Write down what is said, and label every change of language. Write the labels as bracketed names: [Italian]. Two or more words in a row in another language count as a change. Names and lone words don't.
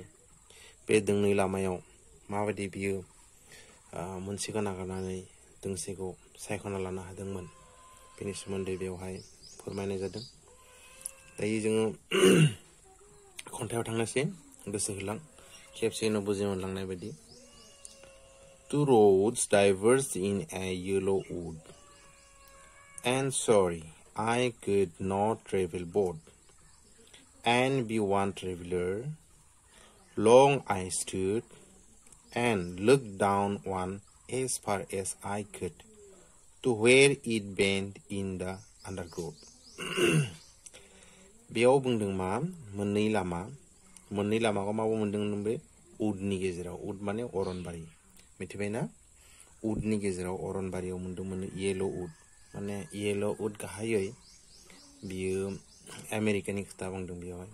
[Bodo] बे दोंनै लामायाव माबायदि बियो मोनसेखौ नागारनानै दोंसेखौ सायख'ना लानो हादोंमोन बेनि सोमोन्दै बेवहाय फोरमायनाय जादों। दायो जोङो खन्थाइयाव थांनोसै, गोसो होलां खेबसेनो बुजि मोनलांनाय बायदि। [English] Two roads diverged in a yellow wood, and sorry I could not travel both, and be one traveler. Long I stood and looked down one as far as I could to where it bent in the undergrowth. [Bodo] बेयाव बुंदों मोननै लामाखौ माबा मोनदों बे उडनि गेजेराव। उड माने अरनबारि, मिथिबायना? उडनि गेजेराव अरनबारियाव मोनदोंमोन [English] yellow wood. yellow wood [Bodo] गाहायै बियो आमेरिकानि खोथा बुंदों बेयावहाय।